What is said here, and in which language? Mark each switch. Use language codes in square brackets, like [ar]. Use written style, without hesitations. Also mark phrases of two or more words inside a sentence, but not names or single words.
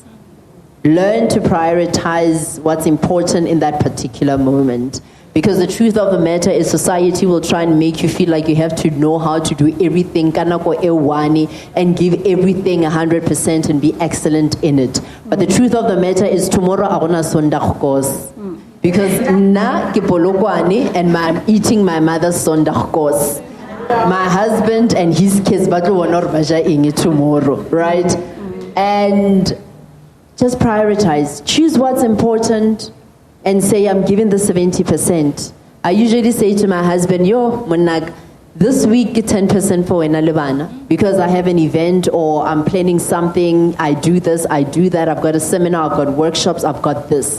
[en] Learn to prioritize what's important in that particular moment. Because the truth of the matter is society will try and make you feel like you have to know how to do everything and give everything 100% and be excellent in it. But the truth of the matter is tomorrow I want to [af] sondag kos. [en] Because [nso] na ke [en] Polokwane and I'm eating my mother's [af] sondag kos. [en] My husband and his kids but tomorrow, right? And just prioritize. Choose what's important and say, I'm giving the 70%. I usually say to my husband, this week 10% for Enalibana because I have an event or I'm planning something, I do this, I do that, I've got a seminar, I've got workshops, I've got this.